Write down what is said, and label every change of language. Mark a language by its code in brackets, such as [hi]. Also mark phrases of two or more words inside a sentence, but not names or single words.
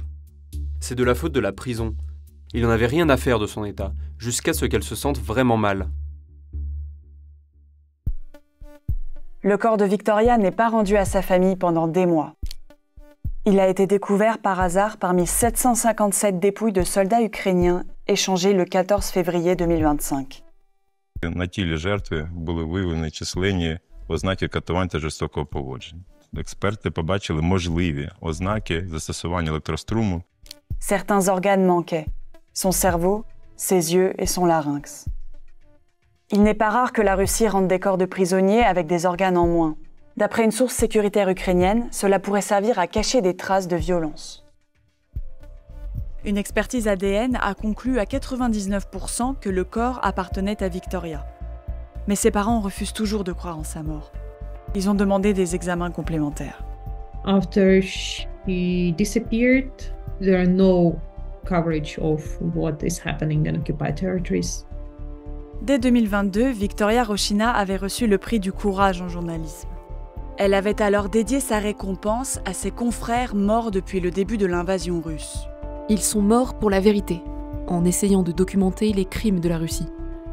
[fr] C'est de la faute de la prison. Il n'en avait rien à faire de son état, jusqu'à ce qu'elle se sente vraiment mal. Le corps de Victoria n'est pas rendu à sa famille pendant des mois. Il a été découvert par hasard parmi 757 dépouilles de soldats ukrainiens échangées le 14 février 2025. [uk] На тілі жертви були виявлені численні ознаки катувань та жорстокого поводження. Експерти побачили можливі ознаки застосування електроструму. [fr] Certains organes manquaient. Son cerveau, ses yeux et son larynx. Il n'est pas rare que la Russie rende des corps de prisonniers avec des organes en moins. D'après une source sécuritaire ukrainienne, cela pourrait servir à cacher des traces de violence. Une expertise ADN a conclu à 99% que le corps appartenait à Victoria. Mais ses parents refusent toujours de croire en sa mort. Ils ont demandé des examens complémentaires. [en] After she disappeared, there are no coverage of what is happening in occupied territories. [fr] Dès 2022, Victoria Roshina avait reçu le prix du courage en journalisme. Elle avait alors dédié sa récompense à ses confrères morts depuis le début de l'invasion russe. Ils sont morts pour la vérité, en essayant de documenter les crimes de la Russie.